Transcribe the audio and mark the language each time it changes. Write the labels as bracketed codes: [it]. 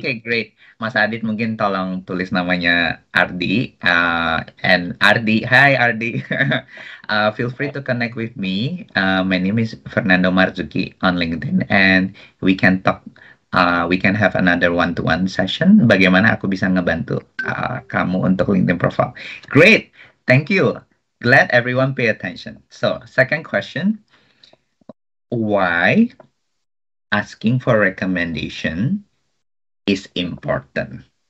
[id] Okay, great. Mas Adit mungkin tolong tulis namanya Ardi. [en] And Ardi, hi Ardi. Feel free to connect with me. My name is Fernando Marzuki on LinkedIn, and we can talk. We can have another one-to-one session. [id] Bagaimana aku bisa ngebantu kamu untuk LinkedIn profile. [en] Great. Thank you. Glad everyone pay attention. So, second question. Why asking for recommendation is important?